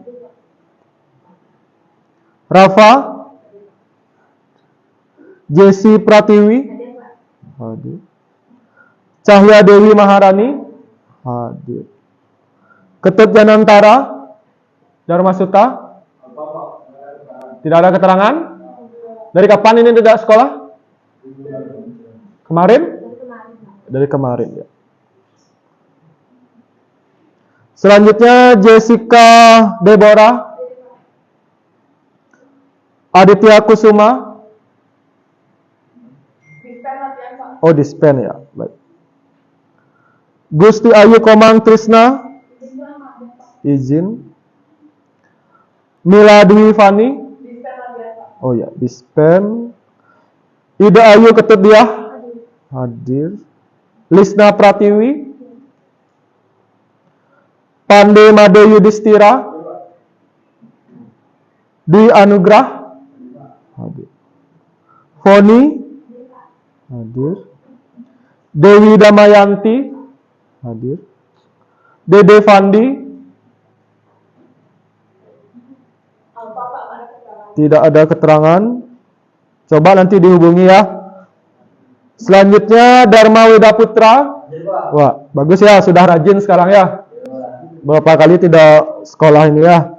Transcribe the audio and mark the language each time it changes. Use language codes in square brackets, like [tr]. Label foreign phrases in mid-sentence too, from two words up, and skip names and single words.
[id] Rafa. Jesse Pratiwi. Hadir. Cahya Dewi Maharani. Hadir. Ketut Janantara. Dharma Suta. Tidak ada keterangan? Dari kapan ini tidak sekolah? Kemarin? Dari kemarin ya. Selanjutnya Jessica Deborah. Aditya Kusuma. Dispen latihan, Pak. Oh, dispen ya. Baik. Gusti Ayu Komang Trisna. Izin. Mila Dwi Fani. Dispen latihan, Pak. Oh ya, dispen. Ida Ayu Ketudiah. Hadir. Lisna Pratiwi. Pande Made Yudhistira. Dwi Anugrah. Hadir. Foni. Hadir. Dewi Damayanti. Hadir. Dede Fandi. Apa, Pak? Ada keterangan? Tidak ada keterangan. Coba nanti dihubungi ya. Selanjutnya Dharma Wida Putra. Wah, bagus ya, sudah rajin sekarang ya. Beberapa kali tidak sekolah ini ya.